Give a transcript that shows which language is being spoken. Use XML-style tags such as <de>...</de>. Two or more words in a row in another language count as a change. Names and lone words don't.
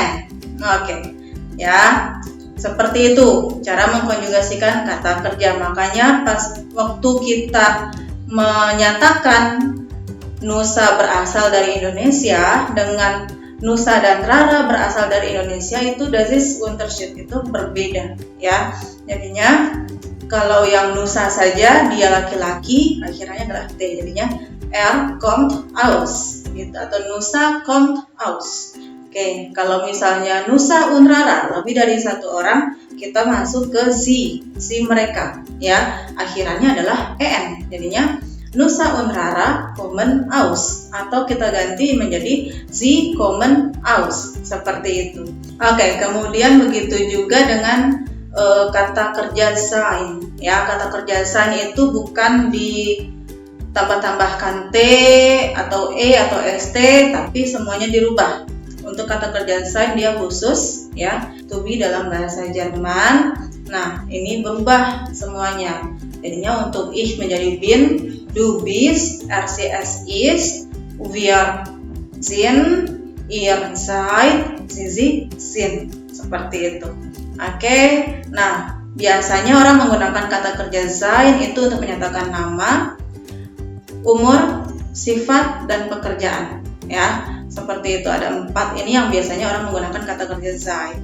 <id>Oke. Ya. Seperti itu cara mengkonjugasikan kata kerja. Makanya pas waktu kita menyatakan Nusa berasal dari Indonesia dengan Nusa dan Rara berasal dari Indonesia, itu</id> <de>das ist Unterschied,</de> <id>itu berbeda ya. Jadinya kalau yang Nusa saja dia laki-laki, akhirannya adalah T, jadinya</id> <de>kommt aus</de> <id>gitu, atau Nusa</id> <de>kommt aus.</de> <id>Oke, kalau misalnya Nusa und Rara lebih dari satu orang, kita masuk ke sie mereka ya, akhirannya adalah en, jadinya</id> <de>Nusa und Rara kommen aus,</de> <id>atau kita ganti menjadi</id> <de>sie kommen aus,</de> <id>seperti itu. Oke, kemudian begitu juga dengan kata kerja sein ya. Kata kerja sein itu bukan ditambah-tambahkan t atau e atau st, tapi semuanya dirubah. Untuk kata kerja sein dia khusus ya,</id> <en>to be</en> <id>dalam bahasa Jerman. Nah, ini berubah semuanya. Jadinya untuk ich menjadi bin,</id> <de>du bist, RCS ist, wir sind, ihr seid, sie sind.</de> <id>Seperti itu. Oke. Nah, biasanya orang menggunakan kata kerja sein itu untuk menyatakan nama, umur, sifat, dan pekerjaan ya. Seperti itu, ada 4 ini yang biasanya orang menggunakan kata kerja sein.</id>